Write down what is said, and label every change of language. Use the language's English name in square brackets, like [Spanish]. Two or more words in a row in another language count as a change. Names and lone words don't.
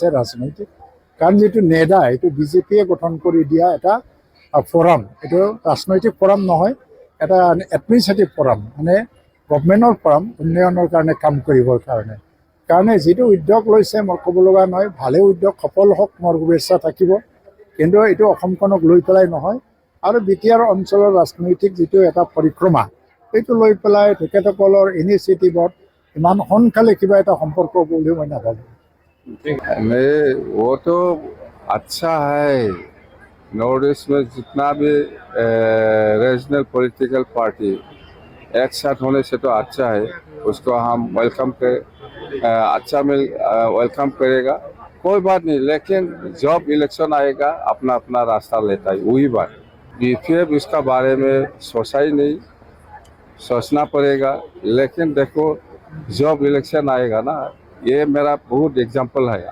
[Assamese] ৰাজনৈতিক কাৰণ যিটো নেডা এইটো বিজেপিয়ে গঠন কৰি দিয়া এটা ফৰাম এইটো ৰাজনৈতিক ফৰাম নহয় এটা [English] administrative forum [Assamese] মানে গভৰ্ণমেণ্টৰ ফৰাম উন্নয়নৰ কাৰণে কাম কৰিবৰ কাৰণে যিটো উদ্যোগ লৈছে মই ক'ব লগা নহয় ভালে উদ্যোগ সফল হওক মোৰ শুভেচ্ছা থাকিব কিন্তু এইটো অসমখনক লৈ পেলাই নহয় আৰু বিটিআৰ অঞ্চলৰ ৰাজনৈতিক যিটো এটা পৰিক্ৰমা সেইটো লৈ পেলাই তেখেতসকলৰ ইনিচিয়েটিভত ইমান সোনকালে কিবা এটা সম্পৰ্ক বুলি মই নাভাবোঁ [Hindi] नहीं वो तो अच्छा है नॉर्थ ईस्ट में जितना भी [English] regional political party [Hindi] एक साथ होने से तो अच्छा है उसको हम वेलकम वेलकम करेगा कोई बात नहीं लेकिन जब इलेक्शन आएगा अपना अपना रास्ता लेता है वही बात बीपीएफ इसका बारे में सोचा ही नहीं सोचना पड़ेगा लेकिन देखो जब इलेक्शन आएगा ना ये मेरा बहुत एग्जाम्पल है।